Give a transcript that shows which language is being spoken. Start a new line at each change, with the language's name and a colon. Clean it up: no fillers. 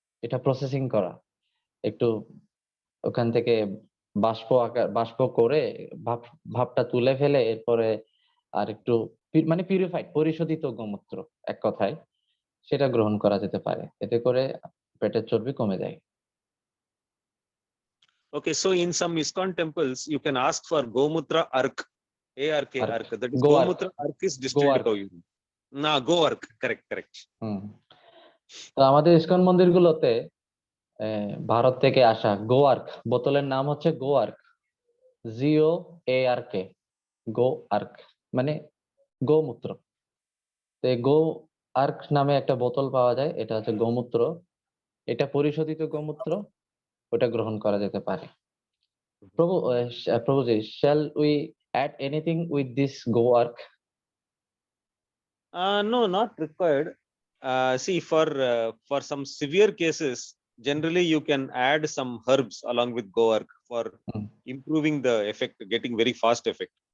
Bangla: এটা প্রসেসিং করা, একটু ওখান থেকে বাষ্প করে ভাবটা তুলে ফেলে এরপরে আর একটু মানে পিউরিফাইড পরিশোধিত গোমূত্র এক কথায়, সেটা গ্রহণ করা যেতে পারে। এতে করে পেটের চর্বি কমে যায়।
English: Okay, so in some ISKCON temples, you can ask for Gomutra Ark, ARK, Ark. That is Go-ark. Gomutra Ark is distilled Go-ark. cow urine. Na, Go-ark, correct.
Bangla: তো আমাদের ইসকন মন্দিরগুলোতে ভারত থেকে আসা গোয়ার্ক বোতলের নাম হচ্ছে গোয়ার্ক, GOARK, গোয়ার্ক মানে গোমূত্র। তো গোয়ার্ক নামে একটা বোতল পাওয়া যায়, এটা হচ্ছে গোমূত্র, এটা পরিশোধিত গোমূত্র, ওটা গ্রহণ করা যেতে পারে।
English: Prabhuji, shall we add anything with this goark? No, not required. See, for some severe cases, generally you can add some herbs along with Goark for improving the effect, getting very fast effect.